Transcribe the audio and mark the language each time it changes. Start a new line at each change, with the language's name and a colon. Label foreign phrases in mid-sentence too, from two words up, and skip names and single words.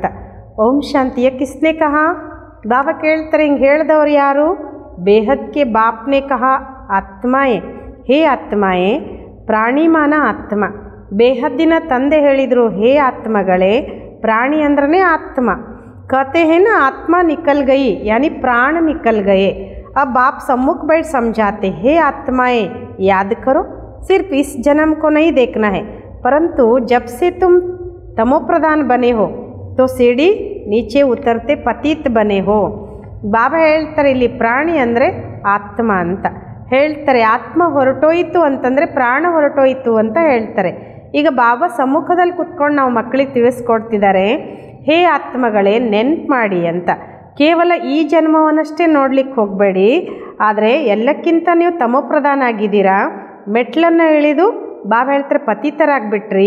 Hindi: ओम शांति किसने कहा?
Kannada: ಬಾಬಾ ಕೇಳ್ತಾರೆ, ಹಿಂಗೆ ಹೇಳಿದವ್ರು ಯಾರು?
Hindi: बेहद के बाप ने कहा, आत्माएं, हे आत्माएं, प्राणी माना आत्मा.
Kannada: ಬೇಹದ್ದಿನ ತಂದೆ ಹೇಳಿದರು, ಹೇ ಆತ್ಮಗಳೇ, ಪ್ರಾಣಿ ಅಂದ್ರೇ ಆತ್ಮ.
Hindi: कहते हैं ना, आत्मा निकल गई यानी प्राण निकल गए. अब बाप सम्मुख बैठ समझाते, हे आत्माएं याद करो, सिर्फ इस जन्म को नहीं देखना है, परंतु जब से तुम तमोप्रधान बने हो तो सीढ़ी नीचे उतरते पतित बने हो.
Kannada: ಬಾಬಾ ಹೇಳ್ತಾರೆ, ಇಲ್ಲಿ ಪ್ರಾಣಿ ಅಂದರೆ ಆತ್ಮ ಅಂತ ಹೇಳ್ತಾರೆ. ಆತ್ಮ ಹೊರಟೋಯಿತು ಅಂತಂದರೆ ಪ್ರಾಣ ಹೊರಟೋಯಿತು ಅಂತ ಹೇಳ್ತಾರೆ. ಈಗ ಬಾಬಾ ಸಮ್ಮುಖದಲ್ಲಿ ಕುತ್ಕೊಂಡು ನಾವು ಮಕ್ಕಳಿಗೆ ತಿಳಿಸ್ಕೊಡ್ತಿದ್ದಾರೆ, ಹೇ ಆತ್ಮಗಳೇ ನೆನ್ಪು ಮಾಡಿ ಅಂತ. ಕೇವಲ ಈ ಜನ್ಮವನ್ನಷ್ಟೇ ನೋಡ್ಲಿಕ್ಕೆ ಹೋಗಬೇಡಿ, ಆದರೆ ಎಲ್ಲಕ್ಕಿಂತ ನೀವು ತಮೋಪ್ರಧಾನ ಆಗಿದ್ದೀರಾ, ಮೆಟ್ಲನ್ನು ಇಳಿದು ಬಾಬಾ ಹೇಳ್ತಾರೆ ಪತಿತರಾಗ್ಬಿಟ್ರಿ.